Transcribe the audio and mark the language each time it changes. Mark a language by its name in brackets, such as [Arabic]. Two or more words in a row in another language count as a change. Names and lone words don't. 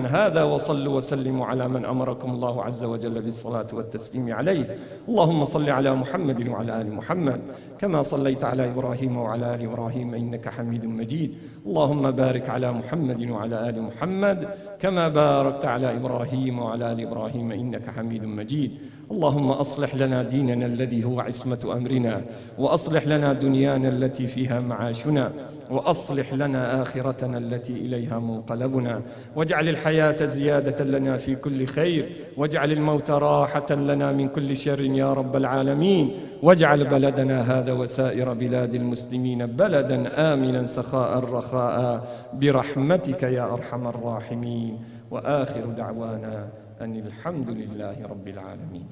[Arabic] هذا وصلوا وسلموا على من أمركم الله عز وجل بالصلاة والتسليم عليه. اللهم صل على محمد وعلى آل محمد. كما صليت على إبراهيم وعلى آل إبراهيم إنك حميد مجيد. اللهم بارك على محمد وعلى آل محمد. كما باركت على إبراهيم وعلى آل إبراهيم إنك حميد مجيد. اللهم أصلح لنا ديننا الذي هو عصمة أمرنا وأصلح لنا دنيانا التي فيها معاشنا وأصلح لنا آخرتنا التي إليها منقلبنا واجعل الحياة زيادة لنا في كل خير واجعل الموت راحة لنا من كل شر يا رب العالمين واجعل بلدنا هذا وسائر بلاد المسلمين بلدا آمنا سخاء رخاء برحمتك يا أرحم الراحمين وآخر دعوانا أن الحمد لله رب العالمين.